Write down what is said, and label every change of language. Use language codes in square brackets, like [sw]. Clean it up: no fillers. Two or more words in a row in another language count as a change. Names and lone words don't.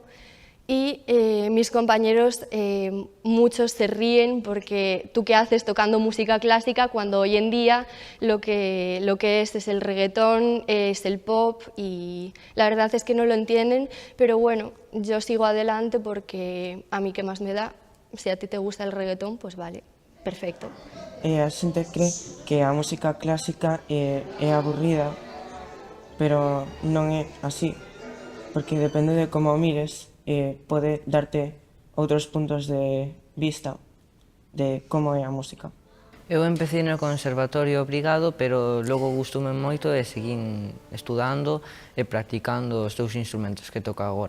[es] Y mis compañeros, muchos se ríen porque tú qué haces tocando música clásica cuando hoy en día lo que es el reggaetón, es el pop, y la verdad es que no lo entienden, pero bueno, yo sigo adelante porque a mí qué más me da. Si a ti te gusta el reggaetón, pues vale, perfecto. [gl] A xente cree que a música clásica é aburrida, pero non é así, porque depende de como mires, pode darte outros puntos de vista de como é a música. Eu empecé no conservatorio obrigado, pero logo gustoume moito e seguín estudando e practicando os dous instrumentos que toco agora.